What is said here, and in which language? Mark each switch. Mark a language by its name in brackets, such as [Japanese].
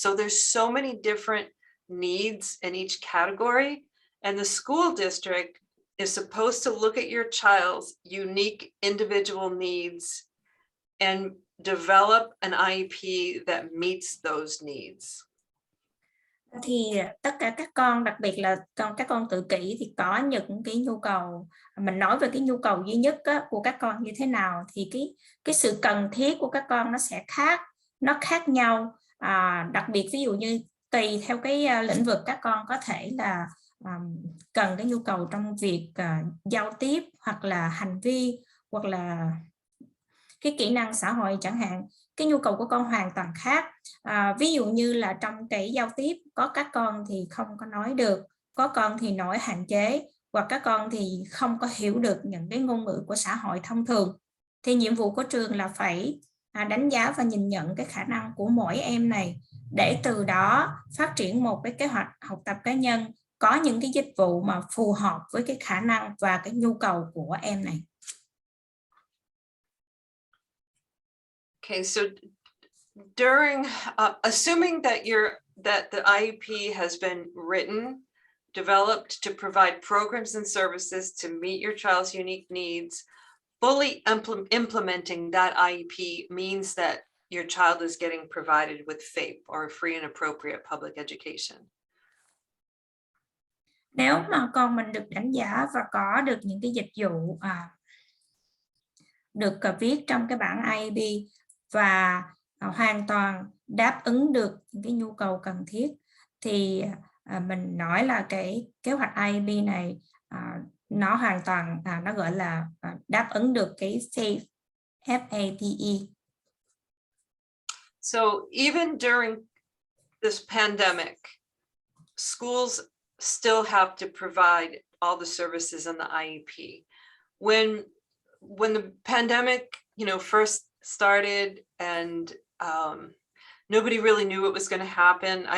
[English] So there's so many different needs in each category, and the school district is supposed to look at your child's unique individual needs and develop an IEP that meets those needs. [Vietnamese] Thì tất cả các con, đặc biệt là các con tự kỷ thì có những cái nhu cầu, mình nói về cái nhu cầu duy nhất của các con như thế nào thì cái sự cần thiết của các con nó sẽ khác nhau, đặc biệt ví dụ như tùy theo cái lĩnh vực các con có thể là cần cái nhu cầu trong việc giao tiếp hoặc là hành vi hoặc là cái kỹ năng xã hội chẳng hạn. Cái nhu cầu của con hoàn toàn khác. Ví dụ như là trong cái giao tiếp có các con thì không có nói được, có con thì nói hạn chế, hoặc các con thì không có hiểu được những cái ngôn ngữ của xã hội thông thường. Thì nhiệm vụ của trường là phải đánh giá và nhìn nhận cái khả năng của mỗi em này để từ đó phát triển một cái kế hoạch học tập cá nhân, có những cái dịch vụ mà phù hợp với cái khả năng và cái nhu cầu của em này. [English] Okay, so during, assuming that the IEP has been written, developed to provide programs and services to meet your child's unique needs, fully implementing that IEP means that your child is getting provided with FAPE, or free and appropriate public education. [Vietnamese] Nếu mà con mình được đánh giá và có được những cái dịch vụ được viết trong cái bản IEP và hoàn toàn đáp ứng được những cái nhu cầu cần thiết thì mình nói là cái kế hoạch IEP này nó hoàn toàn nó gọi là đáp ứng được cái FAPE, FAPE. [English] So even during this pandemic, schools still have to provide all the services in the IEP. When the pandemic, first started and nobody really knew what was going to happen.